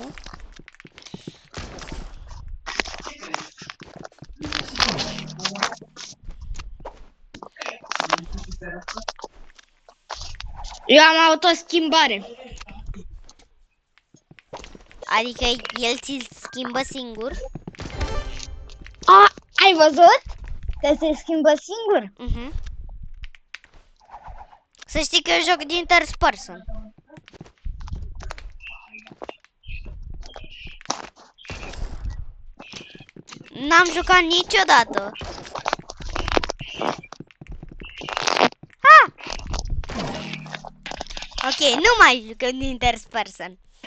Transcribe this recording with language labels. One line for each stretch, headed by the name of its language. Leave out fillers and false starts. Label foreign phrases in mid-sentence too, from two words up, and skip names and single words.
Romanian: Eu am autoschimbare. Adică el ți-l schimbă singur? Ai văzut? Că se schimbă singur? Să știi că eu joc din
English: third person.
Romanian: N-am jucat niciodată. Ok, nu mai jucăm din
English: third person.